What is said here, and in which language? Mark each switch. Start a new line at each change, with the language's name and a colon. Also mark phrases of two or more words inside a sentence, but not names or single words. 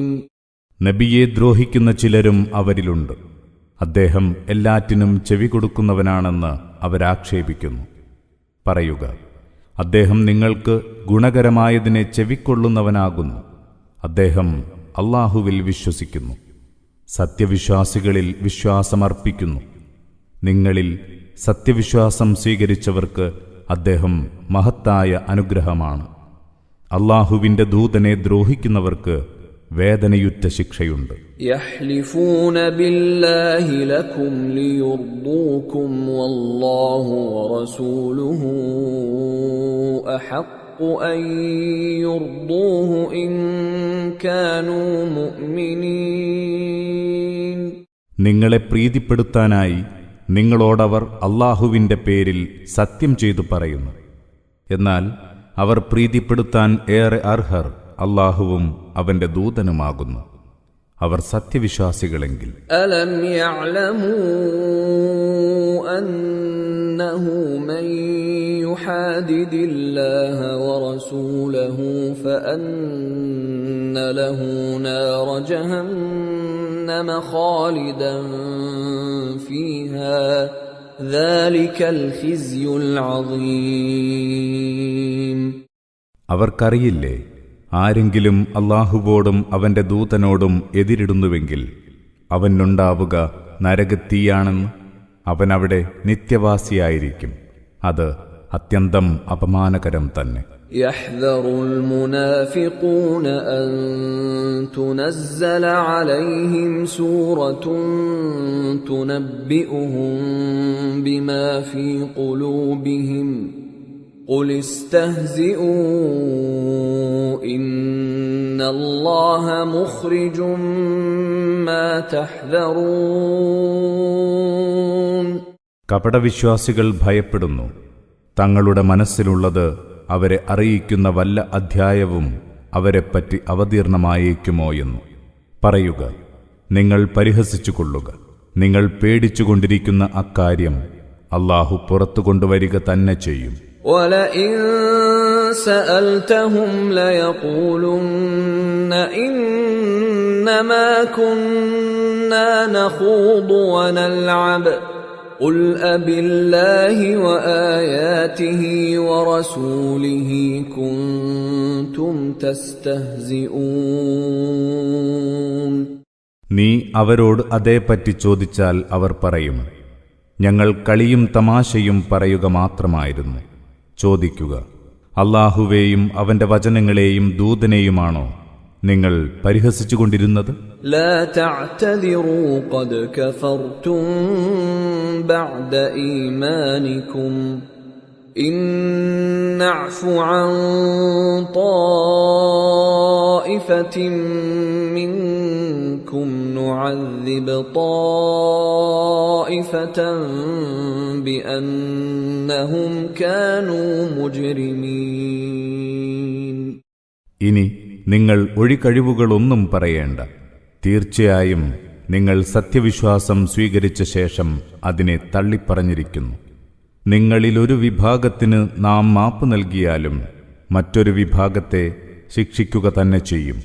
Malayalam: നബിയെ ദ്രോഹിക്കുന്ന ചിലരും അവരിലുണ്ട്. അദ്ദേഹം എല്ലാറ്റിനും ചെവി കൊടുക്കുന്നവനാണെന്ന് അവരാക്ഷേപിക്കുന്നു. പറയുക, അദ്ദേഹം നിങ്ങൾക്ക് ഗുണകരമായതിനെ ചെവിക്കൊള്ളുന്നവനാകുന്നു. അദ്ദേഹം അല്ലാഹുവിൽ വിശ്വസിക്കുന്നു, സത്യവിശ്വാസികളിൽ വിശ്വാസമർപ്പിക്കുന്നു. നിങ്ങളിൽ സത്യവിശ്വാസം സ്വീകരിച്ചവർക്ക് അദ്ദേഹം മഹത്തായ അനുഗ്രഹമാണ്. അല്ലാഹുവിന്റെ ദൂതനെ ദ്രോഹിക്കുന്നവർക്ക് വേദനയുറ്റ ശിക്ഷയുണ്ട്.
Arabic: يحلفون بالله لكم ليرضوكم والله ورسوله أحق أن يرضوه إن كانوا مؤمنين.
Malayalam: നിങ്ങളെ പ്രീതിപ്പെടുത്താനായി നിങ്ങളോടവർ അല്ലാഹുവിന്റെ പേരിൽ സത്യം ചെയ്തു പറയുന്നു. എന്നാൽ അവർ പ്രീതിപ്പെടുത്താൻ ഏറെ അർഹർ അല്ലാഹുവും അവന്റെ ദൂതനുമാകുന്നു. അവർ സത്യവിശ്വാസികളെങ്കിൽ.
Arabic: ألم يعلموا أنه من يحادد الله ورسوله فأن له نار جهنم خالدا فيها ذلك الخزي العظيم.
Malayalam: അവർക്കറിയില്ലേ, ആരെങ്കിലും അല്ലാഹുവോടും അവന്റെ ദൂതനോടും എതിരിടുന്നുവെങ്കിൽ അവനുണ്ടാവുക നരകത്തീയാണെന്ന്. അവനവിടെ നിത്യവാസിയായിരിക്കും. അത് അത്യന്തം അപമാനകരം തന്നെ.
Arabic: يحذر المنافقون أن تنزل عليهم سورة تنبئهم بما في قلوبهم قل استهزئوا إن الله مخرج ما تحذرون.
Malayalam: കപടവിശ്വാസികൾ ഭയപ്പെടുന്നു, തങ്ങളുടെ മനസ്സിലുള്ളത് അവരെ അറിയിക്കുന്ന വല്ല അധ്യായവും അവരെപ്പറ്റി അവതീർണമായേക്കുമോ എന്ന്. പറയുക, നിങ്ങൾ പരിഹസിച്ചുകൊള്ളുക. നിങ്ങൾ പേടിച്ചുകൊണ്ടിരിക്കുന്ന അക്കാര്യം അല്ലാഹു പുറത്തു കൊണ്ടുവരിക തന്നെ ചെയ്യും.
Arabic: وَلَئِن سَأَلْتَهُمْ لَيَقُولُنَّ إِنَّمَا كُنَّا نَخُوضُ وَنَلْعَبُ قُلْ أَبِاللَّهِ وَآيَاتِهِ وَرَسُولِهِ كُنْتُمْ تَسْتَهْزِئُونَ.
Malayalam: നീ അവരോട് അതേപ്പറ്റി ചോദിച്ചാൽ അവർ പറയും, ഞങ്ങൾ കളിയും തമാശയും പറയുക മാത്രമായിരുന്നു. ചോദിക്കുക, അല്ലാഹുവേയും അവന്റെ വചനങ്ങളെയും ദൂതനെയുമാണോ നിങ്ങൾ പരിഹസിച്ചുകൊണ്ടിരുന്നത്?
Arabic: لا تعتذروا قد كفرتم بعد إيمانكم إن نعف عن طائفة منكم نعذب طائفة بأنهم كانوا مجرمين.
Malayalam: ഇനി നിങ്ങൾ ഒഴികഴിവുകളൊന്നും പറയേണ്ട. തീർച്ചയായും നിങ്ങൾ സത്യവിശ്വാസം സ്വീകരിച്ച ശേഷം അതിനെ തള്ളിപ്പറഞ്ഞിരിക്കുന്നു. നിങ്ങളിലൊരു വിഭാഗത്തിന് നാം മാപ്പ് നൽകിയാലും മറ്റൊരു വിഭാഗത്തെ ശിക്ഷിക്കുക തന്നെ ചെയ്യും.